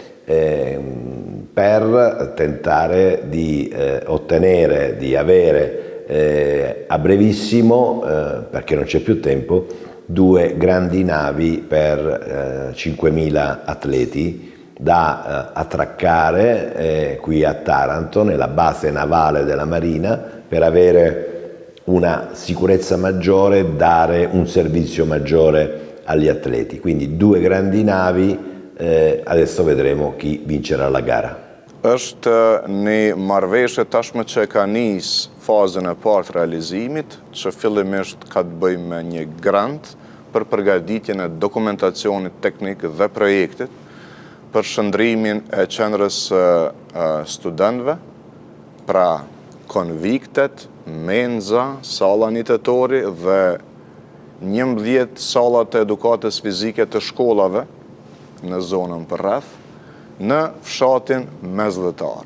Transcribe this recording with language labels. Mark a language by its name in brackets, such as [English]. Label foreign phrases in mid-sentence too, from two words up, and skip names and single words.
[Italian] per tentare di ottenere, di avere a brevissimo, perché non c'è più tempo, 2 grandi navi per 5.000 atleti da attraccare qui a Taranto, nella base navale della Marina, per avere una sicurezza maggiore, dare un servizio maggiore agli atleti. Quindi 2 grandi navi, adesso vedremo chi vincerà la gara. [Albanian] Është një marrëveshje tashmë që ka nis fazën e parë të realizimit, që fillimisht ka të bëjë me një grant për përgatitjen e dokumentacionit teknik dhe projektit për shëndrimin e qendrës studentëve, pra konviktet, menza, salla nitatori dhe 11 sallat e edukatës fizike të shkollave në zonën përreth, në fshatin mesdhetar.